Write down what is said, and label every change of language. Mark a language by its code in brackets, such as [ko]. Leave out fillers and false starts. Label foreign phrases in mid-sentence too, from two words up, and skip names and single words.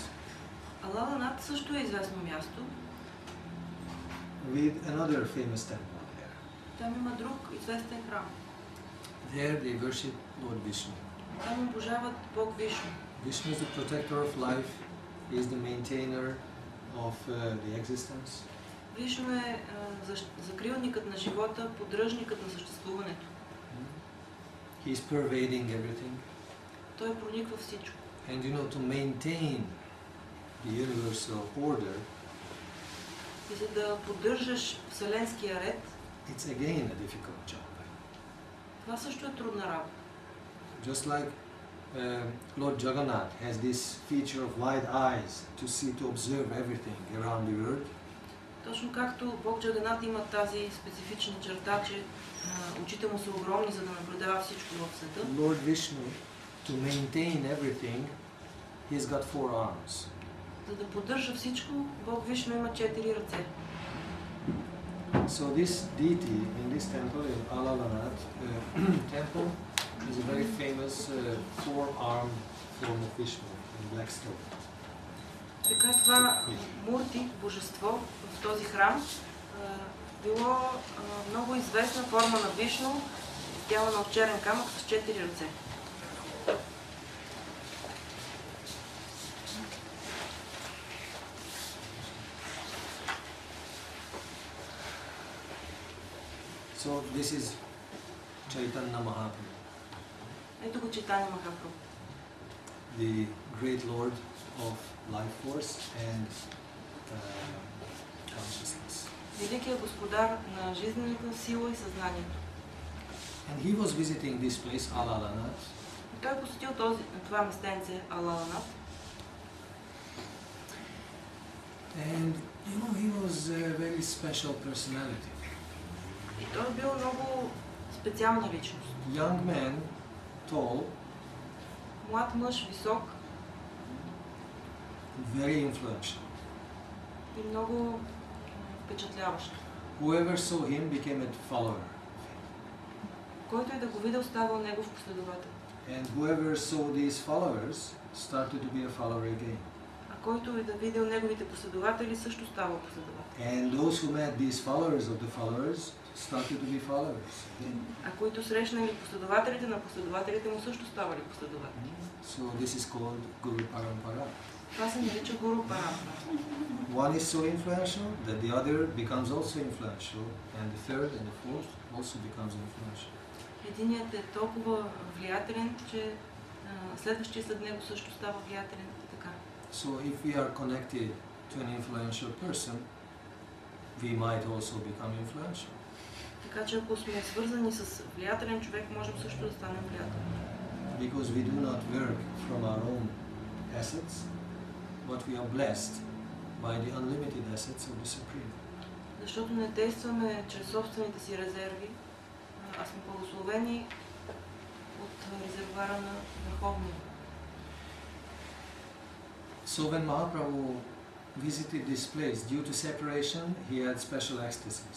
[bg] Алаланат също е известно място. [en] with another famous temple there. [bg] Там има друг известен храм. [en] There they worship Lord Vishnu. [bg] Там обожават Бог Вишну. [en] Vishnu is the protector of life. He is the maintainer of the existence. [bg] Вишну е закрилникът на живота, поддръжникът на съществуването. [en] He is pervading everything. [bg] Той прониква всичко. [en] And to maintain the universal order, [bg] И за да поддържаш вселенския ред, [en] it's again a difficult job. [bg] това също е трудна работа. [en] Just like Lord Jagannath has this feature of wide eyes to see, to observe everything around the earth. [bg] Точно както Бог Джаганат има тази специфична черта, че очите му са огромни, за да наблюдава всичко в света. [en] Lord Vishnu, to maintain everything, he's got 4 arms. [bg] За да поддържа всичко, Бог Вишну има 4 ръце. [en] So this deity in this temple, in Alalanat temple, is a very famous 4-armed form of Vishnu in black stone. [bg] Така това мурти, божество в този храм било много известна форма на Вишну, изделана от черен камък с 4 ръце. [en] So this is Chaitanya Mahaprabhu, [bg] Ето го Чайтаня Махапрабху, [en] the great Lord of life force and consciousness. [bg] великият господар на жизнената сила и съзнанието. [en] And he was visiting this place, Alalanat, [bg] И той посетил това местенце Алаланат. [en] and he was a very special personality. [bg] И той бил много специална личност. [en] Young man, tall, [bg] Млад мъж, висок [en] very influential. [bg] и много впечатляващ. [en] Whoever saw him became a follower. [bg] Който и да го видел, ставал негов последовател. [en] And whoever saw these followers started to be a follower again. [bg] А който и да видел неговите последователи, също ставал последовател. [en] And those who met these followers of the followers started to be followers again. [bg] А които срещнали последователите на последователите му, също ставали последователи. [en] So this is called Guru Parampara. [bg] Това се нарича Гуру Парампара. [en] One is so influential that the other becomes also influential, and the third and the fourth also becomes influential. [bg] Единият е толкова влиятелен, че следващия след него също става влиятелен и така. [en] So if we are connected to an influential person, we might also become influential. [bg] Така че ако сме свързани с влиятелен човек, можем също да станем влиятелни. [en] Because we do not work from our own assets, but we are blessed by the unlimited assets of the Supreme. [bg] Защото не действаме чрез собствените си резерви, а сме благословени от резервуара на Върховния. [en] So when Mahaprabhu visited this place, due to separation, he had special ecstasies.